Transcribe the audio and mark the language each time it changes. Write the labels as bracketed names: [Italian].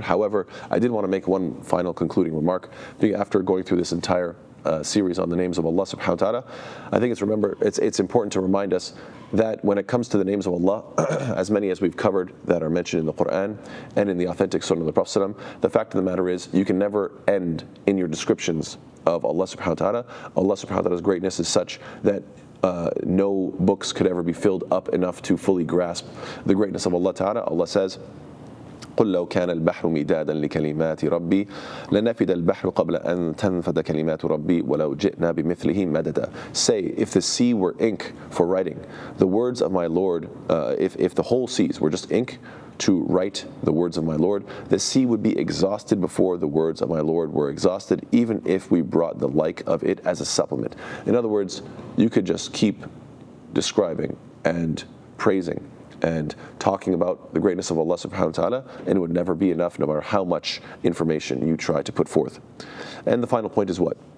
[English] However, I did want to make one final concluding remark. After going through this entire series on the names of Allah subhanahu wa ta'ala, I think it's important to remind us that when it comes to the names of Allah, as many as we've covered that are mentioned in the Quran and in the authentic Sunnah of the Prophet, the fact of the matter is you can never end in your descriptions of Allah subhanahu wa ta'ala. Allah subhanahu wa ta'ala's greatness is such that no books could ever be filled up enough to fully grasp the greatness of Allah ta'ala. Allah says, [Arabic] قل لو كان البحر مدادا لكلمات ربي لنفد البحر قبل أن تنفد كلمات ربي ولو جئنا بمثله مددا. [English] Say, if the sea were ink for writing the words of my Lord, if the whole seas were just ink to write the words of my Lord, the sea would be exhausted before the words of my Lord were exhausted, even if we brought the like of it as a supplement. In other words, you could just keep describing and praising and talking about the greatness of Allah subhanahu wa ta'ala, and it would never be enough no matter how much information you try to put forth. And the final point is what?